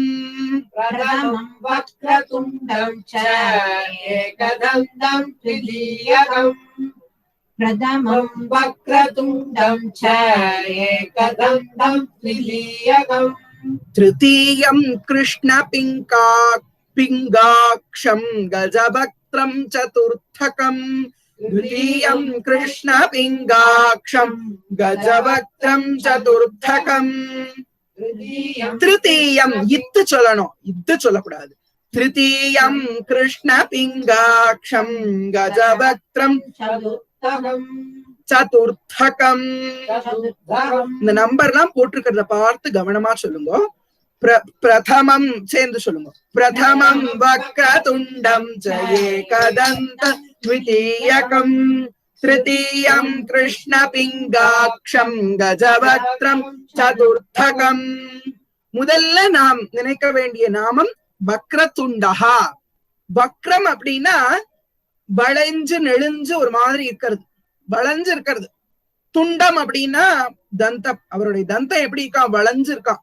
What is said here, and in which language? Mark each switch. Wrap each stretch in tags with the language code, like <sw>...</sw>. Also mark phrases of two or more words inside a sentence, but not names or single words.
<sa>प्रथमं वक्रतुण्डं च एकदन्तं द्वितीयकं प्रथमं वक्रतुण्डं च एकदन्तं द्वितीयकं तृतीयं कृष्ण पिङ्गाक्षं गजवक्त्रं चतुर्थकं द्वितीयं कृष्ण पिंगाक्षं गजवक्त्रं चतुर्थकं तृतीयं इत्तु</sa> <ta>சொல்லணும் இத்து சொல்லக்கூடாது.</ta> <sa>तृतीयं कृष्ण पिंगाक्षं गजवक्त्रं चतुर्थकं</sa> <ta>இந்த நம்பர்லாம் போட்டுக்கிறத பார்த்து கவனமா சொல்லுங்க.</ta> <sa>பிரதமம்</sa> <ta>சேர்ந்து சொல்லுங்க.</ta> <sa>प्रथमं वक्रतुण्डं च एकदन्त द्वितीयकं तृतीयं कृष्ण पिंगाक्षं गजवक्त्रं चतुर्थकं</sa> <ta>முதல்ல நாம் நினைக்க வேண்டிய நாமம் வக்ரதுண்டஹா. வக்ரம் அப்படின்னா வளைஞ்சு நெளிஞ்சு ஒரு மாதிரி இருக்கிறது, வளைஞ்சு இருக்கிறது. துண்டம் அப்படின்னா தந்தம், அவருடைய தந்தம் எப்படி இருக்கா, வளைஞ்சு இருக்கான்.</ta>